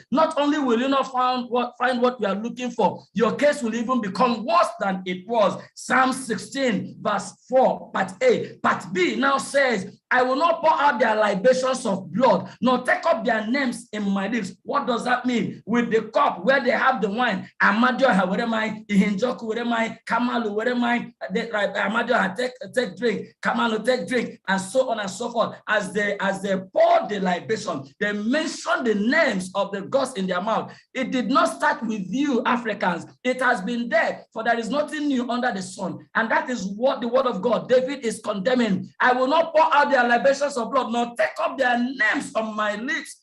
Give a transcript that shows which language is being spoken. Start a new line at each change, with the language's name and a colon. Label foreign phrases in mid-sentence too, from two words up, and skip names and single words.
English: Not only will you not find what you are looking for, your case will even become worse than it was. Psalm 16, verse 4, part A. Part B now says, I will not pour out their libations of blood, nor take up their names in my lips. What does that mean? With the cup where they have the wine, Amadio, where am I? Ihinjoku, where am I? Kamalu, where am I? Amadio, take drink. Kamalu, take drink. drink, and so on and so forth. As they poured the libation, they mentioned the names of the gods in their mouth. It did not start with you, Africans. It has been there, for there is nothing new under the sun. And that is what the word of God, David is condemning. I will not pour out their libations of blood, nor take up their names on my lips.